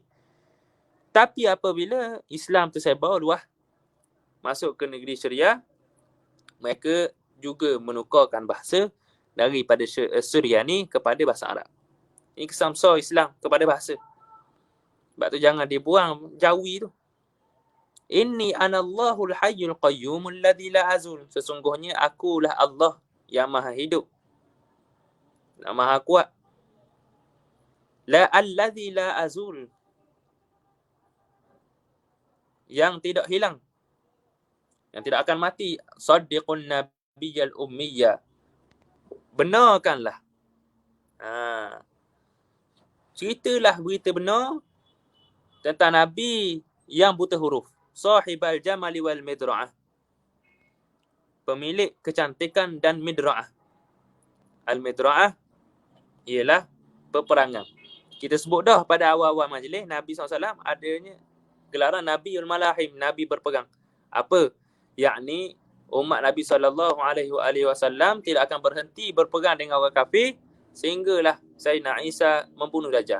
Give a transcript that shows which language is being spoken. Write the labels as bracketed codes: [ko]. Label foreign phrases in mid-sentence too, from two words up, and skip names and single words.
[ms] Tapi apabila Islam tersebar luas masuk ke negeri Syria, mereka juga menukarkan bahasa daripada Suryani kepada bahasa Arab. Ini kesamsar Islam kepada bahasa. Sebab tu jangan dibuang Jawi tu. [ar] إني أنا الله الحي القيوم الذي لا أزول. [ms] Sesungguhnya akulah Allah yang maha hidup, yang maha kuat. [ar] لا الذي لا أزول, [ms] yang tidak hilang, yang tidak akan mati. [ar] صدقوا النبي الأمي. [ms] Benarkanlah. Ceritalah berita benar tentang Nabi yang buta huruf. [ar] صاحب الجمال والمدرعة. [ms] Pemilik kecantikan dan midra'ah. Al-midra'ah ialah peperangan. Kita sebut dah pada awal-awal majlis, Nabi SAW adanya gelaran [ar] نبي الملاحم, [ms] Nabi berperang. Apa? Yakni umat Nabi SAW tidak akan berhenti berperang dengan orang kafir sehinggalah Sayyidina Isa membunuh Dajjal.